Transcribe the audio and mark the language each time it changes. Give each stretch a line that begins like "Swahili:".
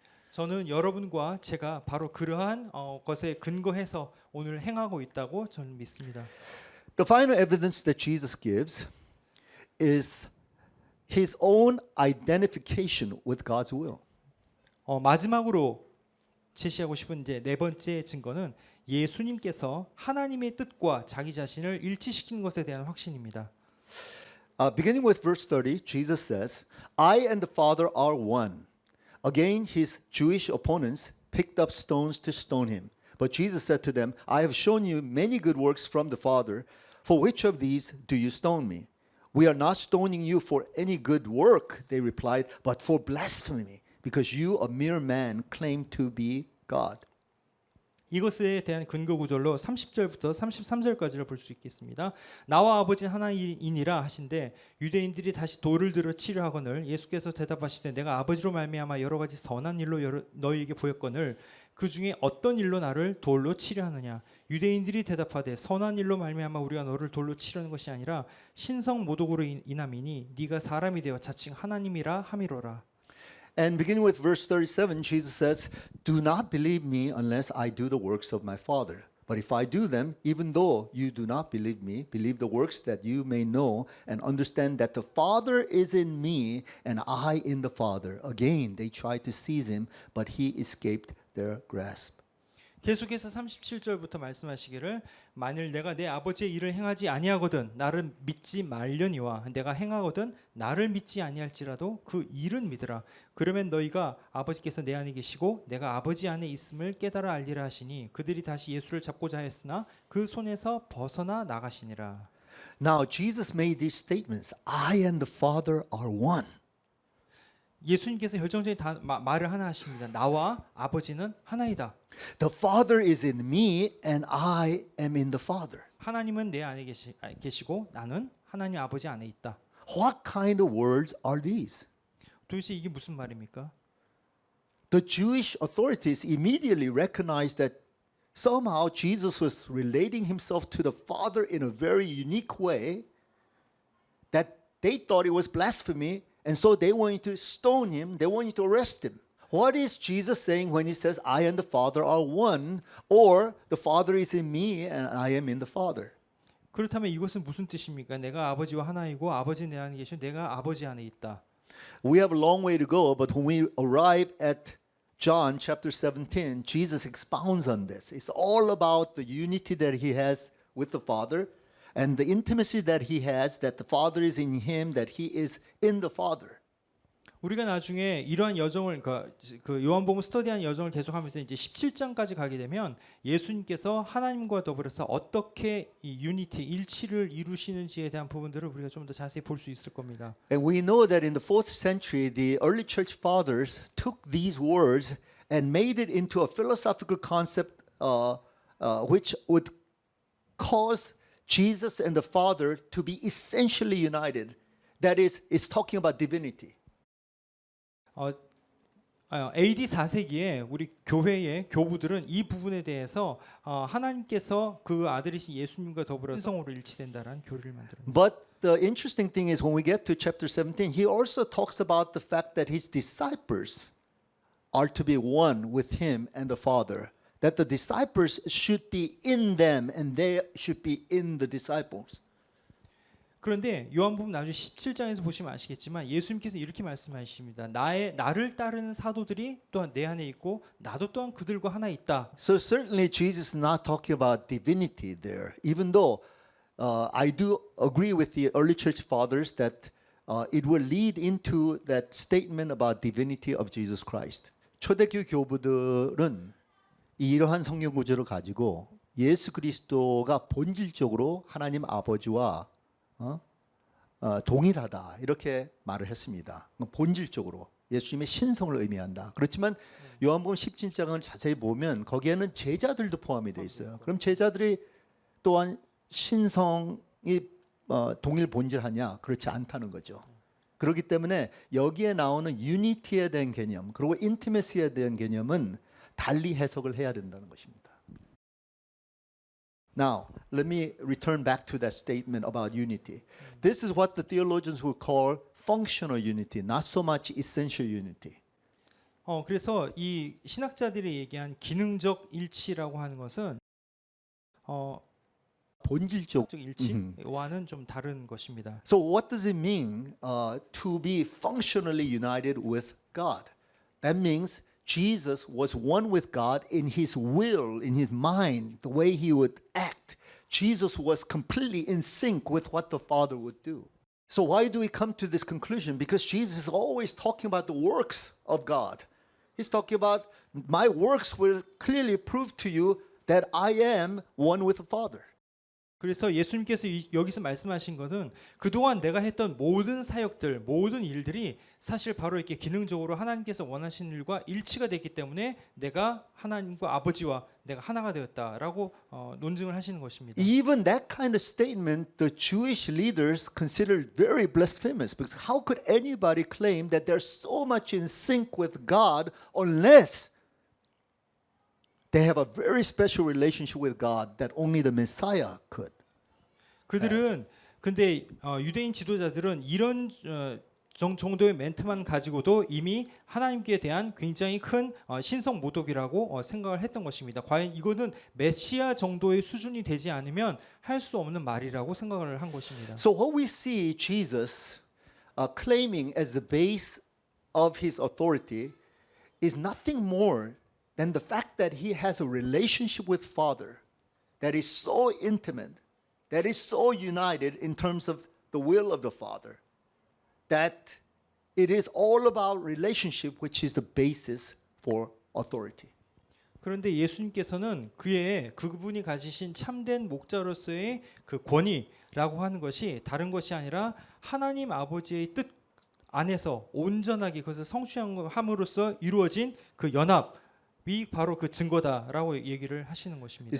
Korean: 저는 여러분과 제가 바로 그러한 것에 근거해서 오늘 행하고 있다고 저는 믿습니다.
English: The final evidence that Jesus gives is His own identification with God's will.
Korean: 마지막으로 제시하고 싶은 이제 네 번째 증거는 예수님께서 하나님의 뜻과 자기 자신을 일치시키는 것에 대한 확신입니다.
English: Beginning with verse 30, Jesus says, I and the Father are one. Again, His Jewish opponents picked up stones to stone Him. But Jesus said to them, I have shown you many good works from the Father. For which of these do you stone me? We are not stoning you for any good work, they replied, but for blasphemy, because you, a mere man, claim to be God.
Korean: 이것에 대한 근거 구절로 30절부터 33절까지를 볼 수 있겠습니다. 나와 아버지 하나이니라 하신데 유대인들이 다시 돌을 들어 치려 하거늘 예수께서 대답하시되 내가 아버지로 말미암아 여러 가지 선한 일로 너희에게 보였거늘 그 중에 어떤 일로 나를 돌로 치려 하느냐. 유대인들이 대답하되 선한 일로 말미암아 우리가 너를 돌로 치려는 것이 아니라 신성 모독으로 인함이니 네가 사람이 되어 자칭 하나님이라 함이로라.
English: And beginning with verse 37, Jesus says, Do not believe me unless I do the works of my Father. But if I do them, even though you do not believe me, believe the works that you may know and understand that the Father is in me and I in the Father. Again, they tried to seize him, but he escaped their grasp.
Korean: 계속해서 37절부터 말씀하시기를 만일 내가 내 아버지의 일을 행하지 아니하거든 나를 믿지 말려니와 내가 행하거든 나를 믿지 아니할지라도 그 일은 믿으라. 그러면 너희가 아버지께서 내 안에 계시고 내가 아버지 안에 있음을 깨달아 알리라 하시니 그들이 다시 예수를 잡고자 하였으나 그 손에서 벗어나 나가시니라.
English: Now, Jesus made these statements. I and the Father are one.
Korean: 예수님께서 결정적인 말을 하나 하십니다. 나와 아버지는 하나이다.
English: The Father is in me and I am in the Father.
Korean: 하나님은 내 안에 계시고 나는 하나님 아버지 안에 있다.
English: What kind of words are these?
Korean: 도대체 이게 무슨 말입니까?
English: The Jewish authorities immediately recognized that somehow Jesus was relating himself to the Father in a very unique way, that they thought it was blasphemy, and so they wanted to stone him, they wanted to arrest him. What is Jesus saying when he says, I and the Father are one, or the Father is in me and I am in the Father?
Korean: 그렇다면 이것은 무슨 뜻입니까? 내가 아버지와 하나이고 아버지 내 안에 계시고 내가 아버지 안에 있다.
English: We have a long way to go, but when we arrive at John chapter 17, Jesus expounds on this. It's all about the unity that he has with the Father and the intimacy that he has, that the Father is in him, that he is in the Father.
Korean: 우리가 나중에 이러한 여정을 그 요한복음 스터디한 여정을 계속하면서 이제 17장까지 가게 되면 예수님께서 하나님과 더불어서 어떻게 이 유니티 일치를 이루시는지에 대한 부분들을 우리가 좀 더 자세히 볼 수 있을 겁니다.
English: And we know that in the 4th century, the early church fathers took these words and made it into a philosophical concept which would cause Jesus and the Father to be essentially united. That is, it's talking about divinity.
Korean: AD 4세기에 우리 교회의 교부들은 이 부분에 대해서 하나님께서 그 아들이신 예수님과 더불어 신성으로 일치된다라는 교리를 만들었습니다.
English: But the interesting thing is when we get to chapter 17, he also talks about the fact that his disciples are to be one with him and the Father. That the disciples should be in them and they should be in the disciples.
Korean: 그런데 요한복음 나중에 17장에서 보시면 아시겠지만 예수님께서 이렇게 말씀하십니다. 나를 따르는 사도들이 또한 내 안에 있고 나도 또한 그들과 하나 있다.
English: So certainly Jesus is not talking about divinity there, even though I do agree with the early church fathers that it will lead into that statement about divinity of Jesus Christ.
Korean: 초대교 교부들은 이러한 성경 구조를 가지고 예수 그리스도가 본질적으로 하나님 아버지와 동일하다 이렇게 말을 했습니다. 본질적으로 예수님의 신성을 의미한다. 그렇지만 요한복음 17장을 자세히 보면 거기에는 제자들도 포함이 되어 있어요. 그럼 제자들이 또한 신성이 동일 본질하냐? 그렇지 않다는 거죠. 그렇기 때문에 여기에 나오는 유니티에 대한 개념 그리고 인티메시에 대한 개념은 달리 해석을 해야 된다는 것입니다.
English: Now, let me return back to that statement about unity. This is what the theologians would call functional unity, not so much essential unity.
Korean: 그래서 이 신학자들이 얘기한 기능적 일치라고 하는 것은 본질적 일치와는 좀 다른 것입니다.
English: So what does it mean to be functionally united with God? That means Jesus was one with God in his will, in his mind, the way he would act. Jesus was completely in sync with what the Father would do. So why do we come to this conclusion? Because Jesus is always talking about the works of God. He's talking about my works will clearly prove to you that I am one with the Father.
Korean: 그래서 예수님께서 여기서 말씀하신 것은 그동안 내가 했던 모든 사역들, 모든 일들이 사실 바로 이렇게 기능적으로 하나님께서 원하시는 일과 일치가 됐기 때문에 내가 하나님과 아버지와 내가 하나가 되었다라고 논증을 하시는 것입니다.
English: Even that kind of statement the Jewish leaders considered very blasphemous because how could anybody claim that they're so much in sync with God unless they have a very special relationship with God that only the Messiah could.
Korean: 그들은 근데 유대인 지도자들은 이런 정도의 멘트만 가지고도 이미 하나님께 대한 굉장히 큰 신성 모독이라고 생각을 했던 것입니다. 과연 이거는 메시아 정도의 수준이 되지 않으면 할 수 없는 말이라고 생각을 한 것입니다.
English: So what we see Jesus claiming as the base of his authority is nothing more then the fact that he has a relationship with Father that is so intimate, that is so united in terms of the will of the Father, that it is all about relationship, which is the basis for authority.
Korean: 그런데 예수님께서는 그분이 가지신 참된 목자로서의 그 권위라고 하는 것이 다른 것이 아니라 하나님 아버지의 뜻 안에서 온전하게 그것을 성취함으로써 이루어진 그 연합이 바로 그 증거다라고 얘기를 하시는 것입니다.